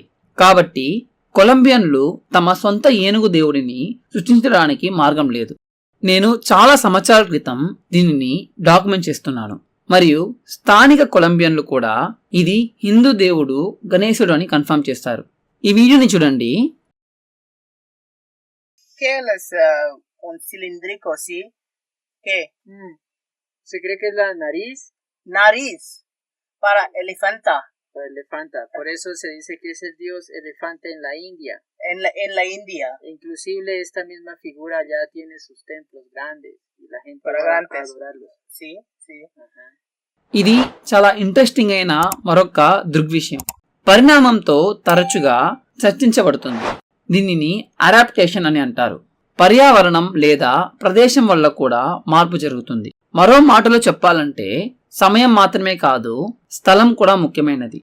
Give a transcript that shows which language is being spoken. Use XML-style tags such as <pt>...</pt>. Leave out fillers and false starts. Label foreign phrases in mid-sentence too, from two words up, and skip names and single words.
<te>కాబట్టి కొలంబియన్లు తమ సొంత ఏనుగు దేవుడిని సృష్టించడానికి మార్గం లేదు. నేను చాలా సంవత్సరాల క్రితం దీనిని డాక్యుమెంట్ చేస్తున్నాను మరియు స్థానిక కొలంబియన్లు కూడా ఇది హిందూ దేవుడు గణేశుడు అని కన్ఫర్మ్ చేస్తారు. ఈ వీడియోని చూడండి.</te> <es>¿Qué es un cilíndrico, sí? ¿Qué? ¿Se cree que es la nariz? Nariz. Para elefanta. La elefanta. Por eso se dice que es el dios elefante en la India. En la India. Inclusive esta misma figura ya tiene sus templos grandes y la gente Pero va a grandes. adorarlos. Sí, sí. Ajá.</es> <te>ఇది చాలా ఇంట్రెస్టింగ్ అయిన మరొక దృగ్విషయం. పరిణామంతో తరచుగా చర్చించబడుతుంది. దీనిని అడాప్టేషన్ అని అంటారు. పర్యావరణం లేదా ప్రదేశం వల్ల కూడా మార్పు జరుగుతుంది. మరో మాటలో చెప్పాలంటే సమయం మాత్రమే కాదు, స్థలం కూడా ముఖ్యమైనది.</te>